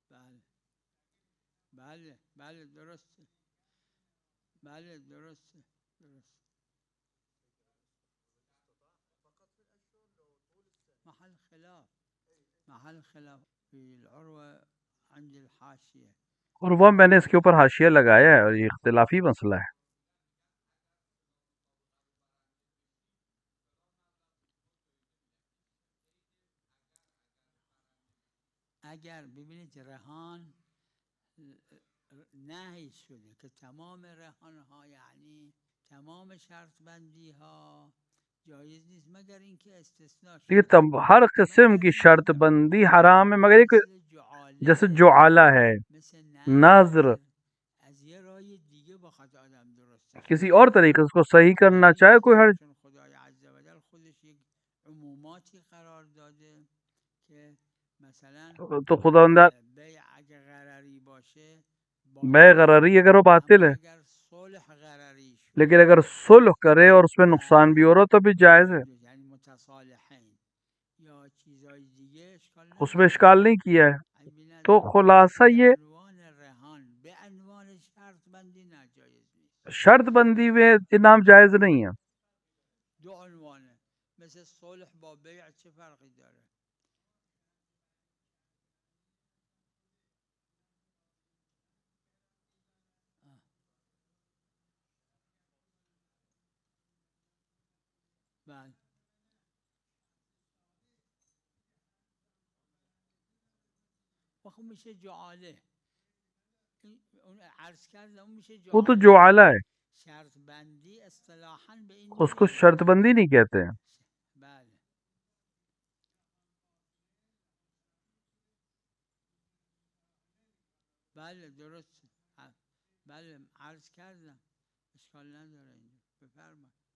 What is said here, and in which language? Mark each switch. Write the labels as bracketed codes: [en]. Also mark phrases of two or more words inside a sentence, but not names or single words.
[fa] بله درسته [ar] محل خلاف في العروة عند الحاشية. [ur] اور وہ میں نے اس کے اوپر حاشیہ لگایا ہے اور یہ اختلافی مسئلہ ہے. [fa] اگر ببینید رهان نهی شده که تمام رهان ها یعنی تمام شرط بندی ها جایز نیست مگر اینکه استثناء شده. [ur] یہ ہر قسم کی شرط بندی حرام ہے مگر ایک جیسے جعالہ ہے، [fa] نظر، از یه راه دیگه بخواد آدم درست [ur] کسی اور طریقے اس کو صحیح کرنا چاہے کوئی حرج. [fa] خدای عز و جل خودش یک عموماتی قرار داده که مثلا تو خداوند بیع اگه غرری باشه [ur] بے غرری اگر وہ باطل ہے، [fa] اگر صلح غرری شد [ur] لیکن اگر صلح کرے اور اس میں نقصان بھی ہو رہا تو بھی جائز ہے، [fa] یعنی متصالحین یا چیزای دیگه اشکال [ur] اس میں اشکال نہیں کیا ہے. تو خلاصہ یہ [fa] عنوان رهان به عنوان شرط بندی ناجایز نیست. [ur] شرط بندی میں انعام جائز نہیں ہے. [fa] دو عنوانه مثل صلح با بیع چه فرقی داره؟ بله خب میشه جعاله. اون عرض کردم اون میشه [ur] وہ تو [fa] جعاله. [ur] جعالہ ہے، [fa] شرط بندی اصطلاحاً به این [ur] اس کو شرط بندی نہیں کہتے ہیں. [fa] بله بله درست. بله عرض کردم اشکال نداره اینجا بفرمایید.